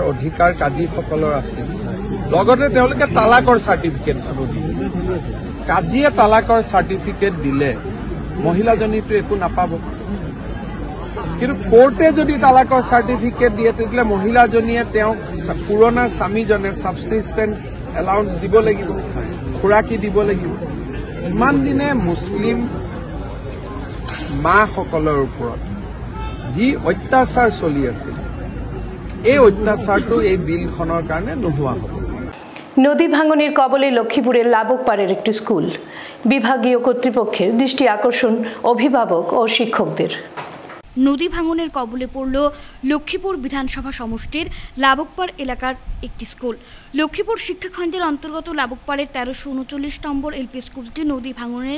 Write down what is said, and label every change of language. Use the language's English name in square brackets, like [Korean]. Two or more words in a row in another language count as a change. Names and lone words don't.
[Assamese] অধিকাৰ কাজীসকলৰ আছিল লগতে তেওঁলোকে তালাকৰ চাৰ্টিফিকেট কাজীয়ে তালাকৰ চাৰ্টিফিকেট দিলে মহিলাজনীটো একো নাপাব কিন্তু কোৰ্টে যদি তালাকৰ চাৰ্টিফিকেট দিয়ে তেতিয়াহ'লে মহিলাজনীয়ে তেওঁক পুৰণা স্বামীজনে [English] subsistence allowance [Assamese] দিব লাগিব খুৰাকি দিব লাগিব ইমান দিনে মুছলিম মাসকলৰ ওপৰত যি অত্যাচাৰ চলি আছিল এই অত্যাচাৰটো এই বিলখনৰ কাৰণে নোহোৱা হ'ব [Bangla] নদী ভাঙনের কবলে লক্ষ্মীপুরের লাবকপাড়ের একটি স্কুল বিভাগীয় কর্তৃপক্ষের দৃষ্টি আকর্ষণ অভিভাবক ও শিক্ষকদের নদী ভাঙনের কবলে পড়ল লক্ষ্মীপুর বিধানসভা সমষ্টির লাবকপাড় এলাকার একটি স্কুল লক্ষ্মীপুর শিক্ষাখণ্ডের অন্তর্গত লাবকপাড়ের 1339 নম্বর এলপি স্কুলটি নদী ভাঙনের